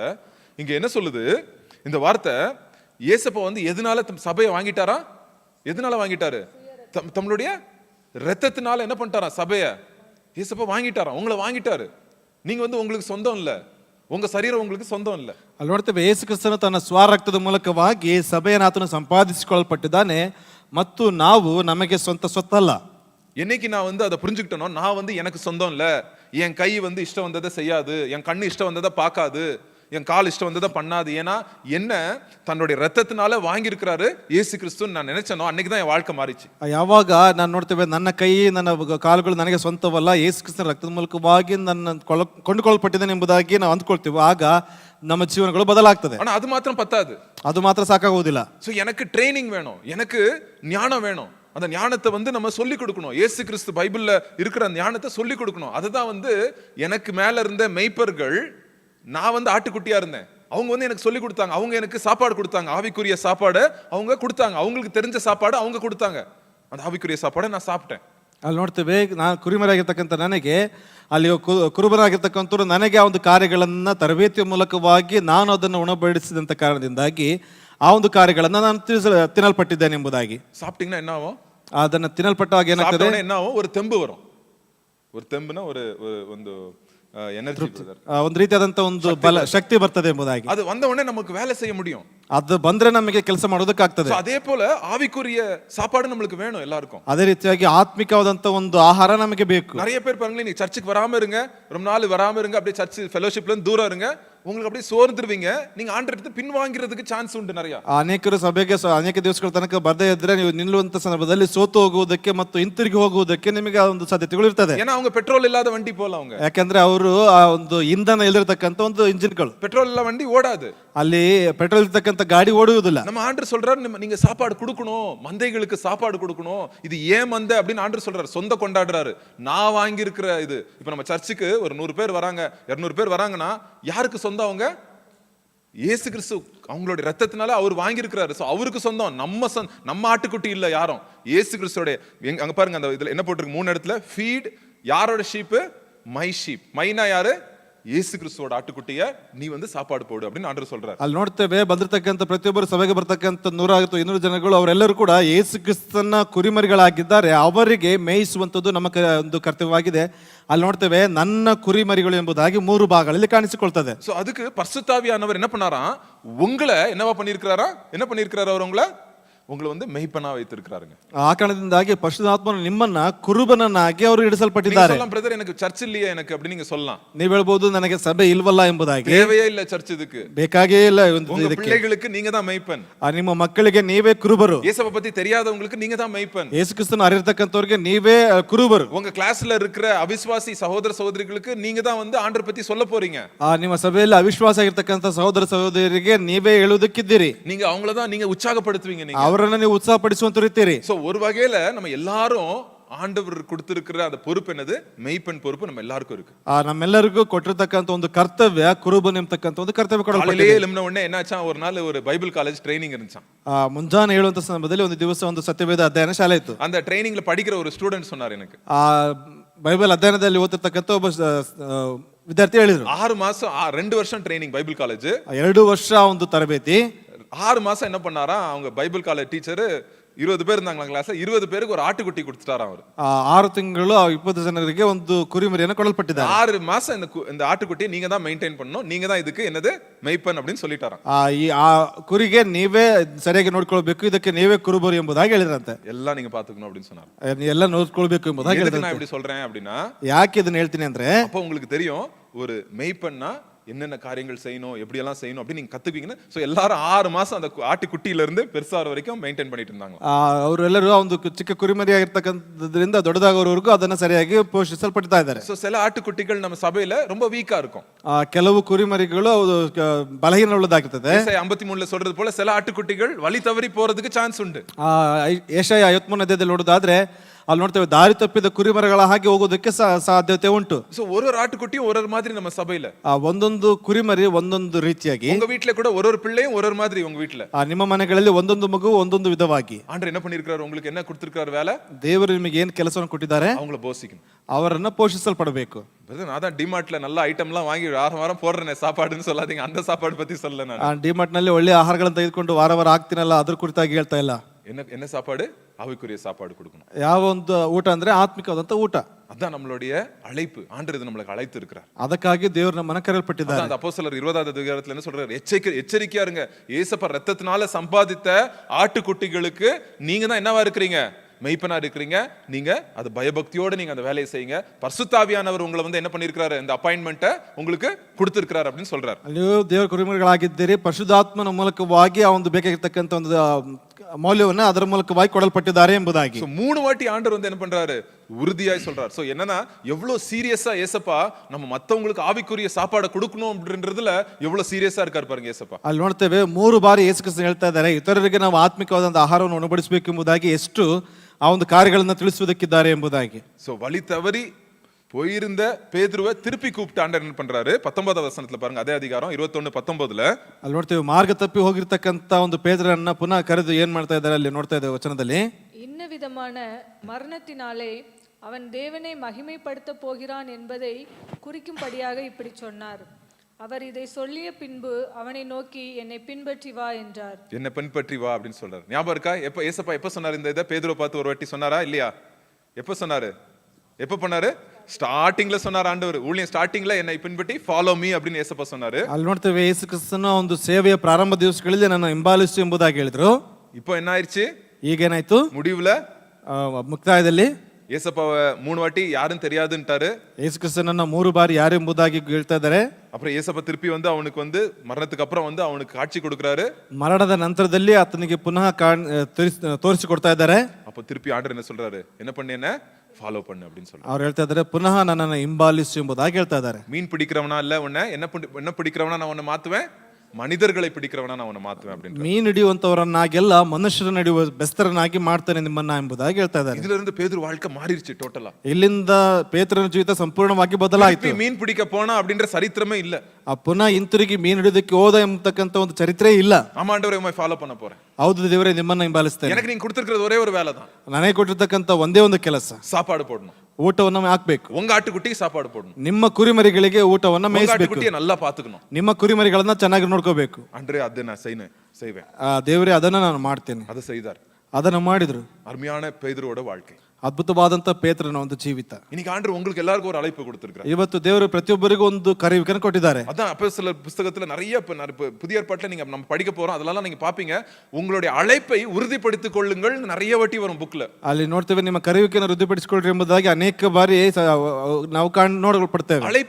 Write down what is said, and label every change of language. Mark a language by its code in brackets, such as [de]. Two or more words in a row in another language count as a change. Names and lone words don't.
[ta] இங்க என்ன சொல்லுது இந்த வார்த்தை? இயேசப்பா வந்து எதனால சபையை வாங்கிட்டாரா? எதனால வாங்கிட்டாரு? தம்முடைய ரத்தத்தினால என்ன பண்ணிட்டாரா? சபையை இயேசப்பா வாங்கிட்டாரா, உங்களை வாங்கிட்டாரு. நீங்க வந்து உங்களுக்கு சொந்தம் இல்ல, உங்க சரீரம் உங்களுக்கு சொந்தம் இல்ல. [kn] ಅಲ್ಲಿ ನೋಡ್ತೇವೆ ಯೇಸು ಕ್ರಿಸ್ತನು ತನ್ನ ಸ್ವರಕ್ತದ ಮೂಲಕವಾಗಿ ಸಭೆಯನ್ನು ಆತನು ಸಂಪಾದಿಸಿಕೊಳ್ಳಲ್ಪಟ್ಟಿದ್ದಾನೆ ಮತ್ತು ನಾವು ನಮಗೆ ಸ್ವತ್ತಲ್ಲ. [ta] என்னைக்கு நான் வந்து அதை புரிஞ்சுக்கிட்டனோ, நான் வந்து எனக்கு சொந்தம் இல்ல, என் கை வந்து இஷ்டம் வந்ததை செய்யாது, என் கண்ணு இஷ்டம் வந்ததை பார்க்காது, என் கால் இஷ்டம் வந்ததை பண்ணாது, ஏன்னா என்ன தன்னுடைய ரத்தத்தினால வாங்கியிருக்கிறாரு இயேசு கிறிஸ்து நான் நினைச்சனோ அன்னைக்கு தான் என் வாழ்க்கை மாறிச்சு. [kn] ಯಾವಾಗ ನಾನು ನೋಡ್ತೇವೆ ನನ್ನ ಕೈ ನನ್ನ ಕಾಲುಗಳು ನನಗೆ ಸ್ವಂತವಲ್ಲ, ಯೇಸು ಕ್ರಿಸ್ತನ ರಕ್ತದ ಮೂಲಕವಾಗಿ ನನ್ನ ಕೊಂಡುಕೊಳ್ಳಲ್ಪಟ್ಟಿದ್ದೇನೆ ಎಂಬುದಾಗಿ ನಾವು ಅಂದ್ಕೊಳ್ತೀವಿ, ಆಗ ನಮ್ಮ ಜೀವನಗಳು ಬದಲಾಗ್ತದೆ. [ta] ஆனா அது மாத்திரம் பத்தாது, [kn] ಅದು ಮಾತ್ರ ಸಾಕಾಗುವುದಿಲ್ಲ. [ta] சோ எனக்கு ட்ரைனிங் வேணும், எனக்கு ஞானம் வேணும். அந்த ஞானத்தை வந்து நம்ம சொல்லி கொடுக்கணும். இயேசு கிறிஸ்து பைபிள்ல இருக்கிற ஞானத்தை சொல்லி கொடுக்கணும். அதுதான் வந்து எனக்கு மேல இருந்த மெய்ப்பர்கள், நான் வந்து ஆட்டுக்குட்டியா இருந்தேன், அவங்க வந்து எனக்கு சொல்லி கொடுத்தாங்க, அவங்க எனக்கு சாப்பாடு கொடுத்தாங்க, ஆவிக்குரிய சாப்பாடு அவங்க கொடுத்தாங்க, அவங்களுக்கு தெரிஞ்ச சாப்பாடு அவங்க கொடுத்தாங்க, அந்த ஆவிக்குரிய சாப்பாடை நான் சாப்பிட்டேன். [kn] ಅಲ್ಲಿ ನೋಡ್ತೇವೆ ನಾನು ಕುರಿಮರಾಗಿರ್ತಕ್ಕಂಥ ನನಗೆ ಅಲ್ಲಿ ಕುರುಬರಾಗಿರ್ತಕ್ಕಂಥವ್ರು ನನಗೆ ಆ ಒಂದು ಕಾರ್ಯಗಳನ್ನ ತರಬೇತಿಯ ಮೂಲಕವಾಗಿ ನಾನು ಅದನ್ನು ಉಣಬಡಿಸಿದಂಥ ಕಾರಣದಿಂದಾಗಿ ಆ ಒಂದು ಕಾರ್ಯಗಳನ್ನ ನಾನು ತಿನ್ನಲ್ಪಟ್ಟಿದ್ದೇನೆ ಎಂಬುದಾಗಿ. [ta] சாப்பிட்டீங்கன்னா என்ன ஆகும்? [kn] ಅದನ್ನ ತಿನ್ನಲ್ಪಟ್ಟಾಗ ಏನಾಗ್ತದೆ? [ta] என்ன ஆகும்? ஒரு தெம்பு வரும். ஒரு தெம்புனா ஒரு ಒಂದು எனர்ஜி, [kn] ಒಂದು ರೀತಿಯಾದಂತ ಒಂದು ಬಲ ಶಕ್ತಿ ಬರ್ತದೆ ಎಂಬುದಾಗಿ. [ta] ಅದು வந்த உடனே நமக்கு வேலை செய்ய முடியும். [kn] ಅದು ಬಂದ್ರೆ ನಮಗೆ ಕೆಲಸ ಮಾಡೋದಕ್ಕಾಗ್ತದೆ. [ta] அதே போல ஆவிக்குரிய சாப்பாடு நம்மளுக்கு வேணும் எல்லாருக்கும். [kn] ಅದೇ ರೀತಿಯಾಗಿ ಆತ್ಮಿಕವಾದಂತ ಒಂದು ಆಹಾರ ನಮಗೆ ಬೇಕು. [ta] நிறைய பேர் பாருங்களேன், நீங்க சர்ச்சுக்கு வராம இருங்க, ரொம்ப நாள் வராம இருங்க, அப்படியே [en] church fellowshipல [ta] இருந்து தூரம் இருங்க, உங்களுக்கு அப்படியே சோர்ந்துருவீங்க, நீங்க ஆண்டவர் எடுத்து பின் வாங்கிறதுக்கு சான்ஸ் உண்டு நிறைய. [kn] ಅನೇಕರು ಸಭೆಗೆ ಅನೇಕ ದಿವಸಗಳ ತನಕ ಬರದೇ ಇದ್ರೆ ನೀವು ನಿಲ್ಲುವಂತ ಸಂದರ್ಭದಲ್ಲಿ ಸೋತು ಹೋಗುವುದಕ್ಕೆ ಮತ್ತು ಹಿಂತಿರುಗಿ ಹೋಗುವುದಕ್ಕೆ ನಿಮಗೆ ಒಂದು ಸಾಧ್ಯತೆಗಳು ಇರ್ತದೆ. [ta] ஏன்னா அவங்க பெட்ரோல் இல்லாத வண்டி போல, அவங்க [kn] ಯಾಕಂದ್ರೆ ಅವರು ಆ ಒಂದು ಇಂಧನ ಇಲ್ಲದಿರತಕ್ಕಂತ ಒಂದು ಇಂಜಿನ್ಗಳು, [ta] பெட்ரோல் இல்ல வண்டி ஓடாது, [kn] ಅಲ್ಲಿ ಪೆಟ್ರೋಲ್ ಇರ್ತಕ್ಕಂತ ಗಾಡಿ ಓಡುವುದಿಲ್ಲ. [ta] நம்ம ஆண்டவர் சொல்றாரு நீங்க சாப்பாடு கொடுக்கணும், மந்தைகளுக்கு சாப்பாடு கொடுக்கணும், இது ஏன் மந்தை அப்படின்னு ஆண்டவர் சொல்றாரு, சொந்த கொண்டாடுறாரு. நான் வாங்கி இருக்கிற இது, இப்ப நம்ம சர்ச்சுக்கு ஒரு 100 பேர் வராங்க, 200 பேர் வராங்கன்னா யாருக்கு சொந்தம்? அவங்க இயேசு கிறிஸ்து அவங்களுடைய ரத்தத்தினால அவர் வாங்கி இருக்கிறாரு. சோ அவருக்கு சொந்தம், நம்ம ஆட்டுக்குட்டி இல்ல யாரும், இயேசு கிறிஸ்துவோட. அங்க பாருங்க அந்த இதுல என்ன போட்டிருக்கு? 3 இடத்துல ஃபீட் யாரோட ஷீப்? [en] my sheep. [ta] மைனா யாரு? இயேசு கிறிஸ்துவோட ஆட்டுக்குட்டிய நீ வந்து சாப்பாடு போடு அப்படின்னு ஆண்டவர் சொல்றாரு. [kn] ಅಲ್ಲಿ ನೋಡ್ತೇವೆ ಬಂದಿರತಕ್ಕಂಥ ಪ್ರತಿಯೊಬ್ಬರು ಸಭೆಗೆ ಬರ್ತಕ್ಕಂಥ 100 ಅಥವಾ 200 ಜನಗಳು ಅವರೆಲ್ಲರೂ ಕೂಡ ಯೇಸು ಕ್ರಿಸ್ತನ ಕುರಿಮರಿಗಳಾಗಿದ್ದಾರೆ. ಅವರಿಗೆ ಮೇಯಿಸುವಂಥದ್ದು ನಮ್ಮ ಒಂದು ಕರ್ತವ್ಯವಾಗಿದೆ. ಅಲ್ಲಿ ನೋಡ್ತೇವೆ ನನ್ನ ಕುರಿಮರಿಗಳು ಎಂಬುದಾಗಿ 3 ಭಾಗಗಳಲ್ಲಿ ಕಾಣಿಸಿಕೊಳ್ತದೆ. [ta] சோ அதுக்கு பரிசுத்தாவியானவர் என்ன பண்ணாராம், உங்களை என்னவா பண்ணியிருக்கிறாரா, என்ன பண்ணியிருக்கிறாரு அவர் உங்களை வந்து மெய்ப்பனா வைத்திருக்கிறாருங்க. [kn] ಆ ಕಾರಣದಿಂದಾಗಿ ಪರಿಶುದ್ಧಾತ್ಮನು ನಿಮ್ಮನ್ನ ಕುರುಬನನ್ನಾಗಿ ಅವರು ಇಡಿಸಲ್ಪಟ್ಟಿದ್ದಾರೆ. [ta] சொல்லலாம் பிரதர் எனக்கு சர்ச் இல்லையே எனக்கு அப்படி நீங்க சொல்லலாம். [kn] ನೀವು ಹೇಳ್ಬೋದು ನನಗೆ ಸಭೆ ಇಲ್ವಲ್ಲ ಎಂಬುದಾಗಿ. [ta] தேவையே இல்ல சர்ச் இதுக்கு, [kn] ಬೇಕಾಗೇ ಇಲ್ಲ [ta] உங்க பிள்ளைகளுக்கு நீங்க தான் மெய்ப்பன். [kn] ನಿಮ್ಮ ಮಕ್ಕಳಿಗೆ ನೀವೇ ಕುರುಬರು. [ta] இயேசுவை பத்தி தெரியாதவங்களுக்கு நீங்க தான் மெய்ப்பன். [kn] ಯೇಸು ಕ್ರಿಸ್ತನ ಅರಿಯತಕ್ಕಂತವರಿಗೆ ನೀವೇ ಕುರುಬರು. [ta] உங்க கிளாஸ்ல இருக்கிற அவிசுவாசி சகோதர சகோதரிகளுக்கு நீங்க தான் வந்து ஆண்டவர் பத்தி சொல்ல போறீங்க. [kn] ನಿಮ್ಮ ಸಭೆಯಲ್ಲಿ ಅವಿಶ್ವಾಸ ಆಗಿರ್ತಕ್ಕಂಥ ಸಹೋದರ ಸಹೋದರಿಗೆ ನೀವೇ ಹೇಳುವುದಕ್ಕಿದ್ದೀರಿ. [ta] நீங்க அவங்கள தான் நீங்க உற்சாகப்படுத்துவீங்க. நீங்க [kn] ಅವರನ್ನ ನೀವು ಉತ್ಸಾಹಪಡಿಸುವಂತಿರುತ್ತೀರಿ. [ta] சோ ஒரு வகையில நம்ம எல்லாரும் ஆண்டவர் கொடுத்திருக்கிற அந்த பொறுப்பு என்னது, மெய்ப்பன் பொறுப்பு நம்ம எல்லாருக்கும் இருக்கு. [kn] ನಮ್ಮೆಲ್ಲರಿಗೂ ಕೊಟ್ಟಿರ್ತಕ್ಕಂಥ ಒಂದು ಕರ್ತವ್ಯ ಕುರುಬನ್ ಎಂಬತಕ್ಕಂಥ ಒಂದು ಕರ್ತವ್ಯ ಕೊಡಲ್ಪಟ್ಟಿದೆ. [ta] எழும்பின உடனே என்னாச்சா, ஒரு நாள் ஒரு [en] Bible college training [ta] இருந்துச்சாம். [kn] ಮುಂಜಾನೆ ಹೇಳುವಂತ ಸಂದರ್ಭದಲ್ಲಿ ಒಂದು ದಿವಸ ಒಂದು ಸತ್ಯವೇದ ಅಧ್ಯಯನ ಶಾಲೆ ಇತ್ತು. [ta] அந்த ட்ரைனிங்ல படிக்கிற ஒரு ஸ்டூடெண்ட் சொன்னார் எனக்கு, [kn] ಬೈಬಲ್ ಅಧ್ಯಯನದಲ್ಲಿ ಓದಿರ್ತಕ್ಕಂಥ ಒಬ್ಬ ವಿದ್ಯಾರ್ಥಿ ಹೇಳಿದ್ರು, [ta] 6 மாசம் 2 வருஷம் [en] training Bible college, [kn] 2 ವರ್ಷ ಒಂದು ತರಬೇತಿ. [ta] 6 மாசம் என்ன பண்ணாரா, அவங்க [en] Bible college teacher [ta] 20 பேர் இருந்தாங்களா கிளாஸ்ல, 20 பேருக்கு ஒரு ஆட்டுக்குட்டி கொடுத்துட்டாராம் அவர். [kn] 6 ತಿಂಗಳು 20 ಜನರಿಗೆ ಒಂದು ಕುರಿಮರಿಯನ್ನು ಕೊಡಲ್ಪಟ್ಟಿದ್ದಾರೆ. [ta] 6 மாசம் இந்த ஆட்டுக்குட்டியை நீங்க தான் மெயின்டைன் பண்ணணும், நீங்க தான் இதுக்கு என்னது மெய்ப்பன் அப்படின்னு சொல்லிட்டாராம். [kn] ಈ ಕುರಿಗೆ ನೀವೇ ಸರಿಯಾಗಿ ನೋಡ್ಕೊಳ್ಬೇಕು, ಇದಕ್ಕೆ ನೀವೇ ಕುರುಬರು ಎಂಬುದಾಗಿ ಹೇಳಿದ್ರಂತೆ. [ta] எல்லாம் நீங்க பாத்துக்கணும் அப்படின்னு சொன்னார். [kn] ಎಲ್ಲ ನೋಡ್ಕೊಳ್ಬೇಕು ಎಂಬುದಾಗಿ [ta] எதுக்கு நான் இப்படி சொல்றேன் அப்படின்னா, [kn] ಯಾಕೆ ಇದನ್ನ ಹೇಳ್ತೀನಿ ಅಂದ್ರೆ, [ta] அப்போ உங்களுக்கு தெரியும் ஒரு மெய்ப்பன்னா என்னென்ன காரியங்கள் செய்யணும், எப்படி எல்லாம் செய்யணும் அப்படி நீங்க கத்துப்பீங்கன்னு. சோ எல்லாரும் 6 மாசம் அந்த ஆட்டுக்குட்டியில இருந்து பெருசாற வரைக்கும் மெயின்டைன் பண்ணிட்டு இருந்தாங்க. [kn] ಅವರೆಲ್ಲರೂ ಒಂದು ಚಿಕ್ಕ ಕುರಿಮರಿ ಆಗಿರ್ತಕ್ಕಂಥದ್ರಿಂದ ದೊಡ್ಡದಾಗೋವರೆಗೂ ಅದನ್ನ ಸರಿಯಾಗಿ ಪೋಷಿಸಲ್ಪಡ್ತಾ ಇದ್ದಾರೆ. [ta] சோ சில ஆட்டுக்குட்டிகள் நம்ம சபையில ரொம்ப வீக்கா இருக்கும். [kn] ಕೆಲವು ಕುರಿಮರಿಗಳು ಬಲಹೀನವುಳ್ಳದಾಗಿರ್ತದೆ. [ta] ஏசாயா 53ல சொல்றது போல சில ஆட்டுக்குட்டிகள் வழி தவறி போறதுக்கு சான்ஸ் உண்டு. [kn] ಏಷಯ 53ನೇ ಅಧ್ಯಾಯದಲ್ಲಿ ನೋಡೋದಾದ್ರೆ ಅಲ್ಲಿ ನೋಡ್ತೇವೆ ದಾರಿ ತಪ್ಪಿದ ಕುರಿಮರಗಳ ಹಾಗೆ ಹೋಗೋದಕ್ಕೆ ಸಾಧ್ಯತೆ ಉಂಟು. [ta] சோ ஒரு ஆட்டுக்குட்டியும் ஒரு மாதிரி நம்ம சபையில, [kn] ಒಂದೊಂದು ಕುರಿಮರಿ ಒಂದೊಂದು ರೀತಿಯಾಗಿ, [ta] உங்க வீட்ல கூட ஒரு பிள்ளையும் ஒரு மாதிரி, உங்க வீட்ல [kn] ನಿಮ್ಮ ಮನೆಗಳಲ್ಲಿ ಒಂದೊಂದು ಮಗು ಒಂದೊಂದು ವಿಧವಾಗಿ. [ta] ஆண்டவர் என்ன பண்ணிருக்காரு, உங்களுக்கு என்ன கொடுத்திருக்காரு வேலை, [kn] ದೇವರು ನಿಮಗೆ ಏನ್ ಕೆಲಸವನ್ನು ಕೊಟ್ಟಿದ್ದಾರೆ, [ta] அவங்கள போஷிக்கணும், [kn] ಅವರನ್ನ ಪೋಷಿಸಲ್ಪಡಬೇಕು. [ta] நான் தான் டிமார்ட்ல நல்ல ஐட்டம்லாம் வாங்கி வாரம் போடுறேனே சாப்பாடுன்னு சொல்லாதீங்க, அந்த சாப்பாடு பத்தி சொல்லல நான். [kn] ಡಿಮಾರ್ಟ್ ನಲ್ಲಿ ಒಳ್ಳೆ ಆಹಾರಗಳನ್ನು ತೆಗೆದುಕೊಂಡು ವಾರ ಹಾಕ್ತೀನಲ್ಲ ಅದ್ರ ಕುರಿತಾಗಿ ಹೇಳ್ತಾ ಇಲ್ಲ. [ta] என்ன சாப்பாடு, ஆவிக்குரிய சாப்பாடு கொடுக்கணும். [kn] ಯಾವ ಒಂದು ಊಟ ಅಂದ್ರೆ ಆತ್ಮಿಕವಾದಂತ ಊಟ. [ta] அதான் நம்மளுடைய அழைப்பு. ஆண்டவர் நம்மளுக்கு அழைத்து இருக்கிறார். [kn] ಅದಕ್ಕಾಗಿ ದೇವರು ನಮ್ಮನ್ನ ಕರೆಯಲ್ಪಟ್ಟಿದ್ದಾರೆ. [ta] அந்த அப்போஸ்தலர் 20வது அதிகாரத்துல என்ன சொல்றாரு, எச்சரிக்கையா இருங்க, இயேசுப்பா ரத்தத்தினால சம்பாதித்த ஆட்டுக்குட்டிகளுக்கு நீங்க தான் என்னவா இருக்கிறீங்க, மெய்ப்பனா இருக்கிறீங்க. நீங்க அது பயபக்தியோட நீங்க அந்த வேலையை செய்யுங்க. பரிசுத்தாவியானவர் உங்களை வந்து என்ன பண்ணிருக்காரு, இந்த அப்பாயின்மெண்ட்டை உங்களுக்கு கொடுத்திருக்கிறார் அப்படின்னு சொல்றாரு. [kn] ನೀವು ದೇವರ ಕುರಿಮರಿಗಳಾಗಿದ್ದೀರಿ, ಪರಿಶುದ್ಧಾತ್ಮನ ಮೂಲಕವಾಗಿ ಆ ಒಂದು ಬೇಕಾಗಿರ್ತಕ್ಕಂಥ ಒಂದು ಮೌಲ್ಯವನ್ನ ಅದರ ಮೂಲಕವಾಗಿ ಕೊಡಲ್ಪಟ್ಟಿದ್ದಾರೆ ಎಂಬುದಾಗಿ. [ta] 3 வாட்டி ஆண்டவர் வந்து என்ன பண்றாரு, உறுதியாய் சொல்றாரு. சோ என்னன்னா எவ்வளவு சீரியஸா ஏசப்பா நம்ம மத்தவங்களுக்கு ஆவிக்குரிய சாப்பாடை கொடுக்கணும் அப்படின்றதுல எவ்வளவு சீரியஸா இருக்காரு பாருங்க ஏசப்பா. [kn] ಅಲ್ಲಿ ನೋಡ್ತೇವೆ 3 ಬಾರಿ ಯೇಸು ಕ್ರಿಸ್ತನು ಹೇಳ್ತಾ ಇದ್ದಾರೆ, ಇತರರಿಗೆ ನಾವು ಆತ್ಮಿಕವಾದಂತಹ ಆಹಾರವನ್ನು ಉಣಬಡಿಸಬೇಕು ಎಂಬುದಾಗಿ ಎಷ್ಟು ಆ ಒಂದು ಕಾರ್ಯಗಳನ್ನು ತಿಳಿಸುವುದಕ್ಕಿದ್ದಾರೆ ಎಂಬುದಾಗಿ. [ta] சோ வழி தவறி போயிருந்த பேதுருவை திருப்பி கூப்பிட்டு ஆண்டவர் என்ன பண்றாரு, 19வது வசனத்துல பாருங்க, அதே அதிகாரம் 21:19ல [kn] ಅಲ್ಲಿ ನೋಡ್ತೇವೆ ಮಾರ್ಗ ತಪ್ಪಿ ಹೋಗಿರ್ತಕ್ಕಂಥ ಒಂದು ಪೇತ್ರನ್ನ ಪುನಃ ಕರೆದು ಏನ್ ಮಾಡ್ತಾ ಇದ್ದಾರೆ ಅಲ್ಲಿ ನೋಡ್ತಾ ಇದ್ದೇವೆ ವಚನದಲ್ಲಿ. [ta] இன்ன விதமான மரணத்தினாலே அவன் தேவனை மகிமைப்படுத்த போகிறான் என்பதை குறிக்கும்படியாக இப்படி சொன்னார். அவர் இதை சொல்லிய பின்பு அவனை நோக்கி என்னை பின்பற்றி வா என்றார். என்ன பின்பற்றி வா அப்படின்னு சொல்றாரு. ஞாபகம் இருக்கா, எப்ப ஏசப்பா எப்ப சொன்னாரு இந்த இதை, பேதுருவை பார்த்து ஒரு வாட்டி சொன்னாரா இல்லையா, எப்ப சொன்னாரு, எப்ப பண்ணாரு, ಸ್ಟಾರ್ಟಿಂಗ್ல சொன்னார் ஆண்டவர், ஊழியம் ஸ்டார்டிங்ல என்னை பின்பற்றி [en] follow me [ta] அப்படின்னு ஏசப்பா சொன்னாரு. [kn] ಅಲ್ಲಿ ನೋಡ್ತೇವೆ ಯೇಸು ಕ್ರಿಸ್ತನ ಒಂದು ಸೇವೆಯ ಪ್ರಾರಂಭ ದಿವಸಗಳಲ್ಲಿ ನನ್ನ ಹಿಂಬಾಲಿಸು ಎಂಬುದಾಗಿ ಹೇಳಿದ್ರು. [ta] இப்போ என்ன ஆயிருச்சு, [kn] ಈಗೇನಾಯ್ತು, [ta] முடிவுல [kn] ಮುಕ್ತಾಯದಲ್ಲಿ [ta] ஏசப்பாவை 3 வாட்டி யாரும் தெரியாதுன்ட்டாரு. [kn] ಯೇಸು ಕ್ರಿಸ್ತನನ್ನ 3 ಬಾರಿ ಯಾರು ಎಂಬುದಾಗಿ ಹೇಳ್ತಾ ಇದ್ದಾರೆ. [ta] அப்புறம் ஏசப்பா திருப்பி வந்து அவனுக்கு வந்து மரணத்துக்கு அப்புறம் வந்து அவனுக்கு காட்சி கொடுக்கறாரு. [kn] ಮರಣದ ನಂತರದಲ್ಲಿ ಆತನಿಗೆ ಪುನಃ ತೋರಿಸಿಕೊಡ್ತಾ ಇದ್ದಾರೆ. [ta] அப்ப திருப்பி ஆண்டவர் என்ன சொல்றாரு, என்ன பண்ணு, என்ன ஃபாலோ பண்ணு அப்படின்னு சொல்றாரு. [kn] ಅವ್ರು ಹೇಳ್ತಾ ಇದ್ದಾರೆ ಪುನಃ ನನ್ನನ್ನು ಹಿಂಬಾಲಿಸು ಎಂಬುದಾಗಿ ಹೇಳ್ತಾ ಇದ್ದಾರೆ. [ta] மீன் பிடிக்கிறவனா இல்ல உன்னை என்ன பிடிக்கிறவனா நான் உன்னை மாத்துவேன், மனிதர்களை பிடிக்கிறவனா நான் உன்னை மாத்துவேன் அப்படின்னு. [kn] ಮೀನು ಹಿಡಿಯುವಂತವರನ್ನಾಗೆಲ್ಲ ಮನುಷ್ಯರನ್ನ ಹಿಡಿಯುವ ಬೆಸ್ತರನ್ನಾಗಿ ಮಾಡ್ತಾನೆ ನಿಮ್ಮನ್ನ ಎಂಬುದಾಗಿ ಹೇಳ್ತಾ ಇದ್ದಾರೆ. [ta] இதுல இருந்து பேதுரு வாழ்க்கை மாறிடுச்சு டோட்டலா. [kn] ಇಲ್ಲಿಂದ ಪೇತ್ರನ ಜೀವಿತ ಸಂಪೂರ್ಣವಾಗಿ ಬದಲಾಯಿತು. [ta] மீன் பிடிக்க போனா அப்படின்ற சரித்திரமே இல்ல. [kn] ಆ ಪುನಃ ಹಿಂತಿರುಗಿ ಮೀನು ಹಿಡಿದಕ್ಕೆ ಹೋದ ಎಂಬತಕ್ಕಂತ ಒಂದು ಚರಿತ್ರೆ ಇಲ್ಲ. [ta] ஆமாண்டவரே உம்மை ஃபாலோ பண்ண போறேன். [kn] ಹೌದು ದೇವರೇ ನಿಮ್ಮನ್ನ ಹಿಂಬಾಲಿಸ್ತೇನೆ. [ta] எனக்கு நீங்க கொடுத்திருக்கிறது ஒரே ஒரு வேலை தான். [kn] ನನಗೆ ಕೊಟ್ಟಿರ್ತಕ್ಕಂತ ಒಂದೇ ಒಂದು ಕೆಲಸ, [ta] சாப்பாடு போடணும். [kn] ಊಟವನ್ನು ಹಾಕ್ಬೇಕು. [ta] உங்க ஆட்டுக்குட்டிக்கு சாப்பாடு போடணும். [kn] ನಿಮ್ಮ ಕುರಿಮರಿಗಳಿಗೆ ಊಟವನ್ನ [ta] உங்க [kn] ಮೇಯಿಸಬೇಕು. [ta] ஆட்டுக்குட்டியை நல்லா பாத்துக்கணும். [kn] ನಿಮ್ಮ ಕುರಿಮರಿಗಳನ್ನ ಚೆನ್ನಾಗಿ ನೋಡ್ಕೋಬೇಕು. [ta] அன்றே அதை நான் செய்வேன். [kn] ದೇವರೇ ಅದನ್ನ ನಾನು ಮಾಡ್ತೇನೆ. [ta] அதை செய்தார். [kn] ಅದನ್ನ ಮಾಡಿದ್ರು. [ta] அருமையான பேதுருவோட வாழ்க்கை. [kn] ಅದ್ಭುತವಾದಂತ ಪೇತ್ರನ ಒಂದು ಜೀವಿತ. [ta] இன்னைக்கு ஆண்டவர் உங்களுக்கு எல்லாருக்கும் ஒரு அழைப்பு கொடுத்திருக்கிறார். [kn] ಇವತ್ತು ದೇವರು ಪ್ರತಿಯೊಬ್ಬರಿಗೂ ಒಂದು ಕರೆಯುವಿಕೆಯನ್ನು ಕೊಟ್ಟಿದ್ದಾರೆ. [ta] அதான் அப்போஸ்தலர் புத்தகத்துல நிறைய புதிய ஏற்பாட்டுல நீங்க நம்ம படிக்க போறோம், அதெல்லாம் நீங்க பாப்பீங்க. உங்களுடைய அழைப்பை உறுதிப்படுத்திக் கொள்ளுங்கள் நிறைய வாட்டி வரும் புக்ல. [kn] ಅಲ್ಲಿ ನೋಡ್ತೇವೆ ನಿಮ್ಮ ಕರೆಯುವಿಕೆಯನ್ನು ವೃದ್ಧಿಪಡಿಸಿಕೊಳ್ಳ್ರಿ ಎಂಬುದಾಗಿ ಅನೇಕ ಬಾರಿ ನಾವು ನೋಡಲ್ಪಡ್ತೇವೆ.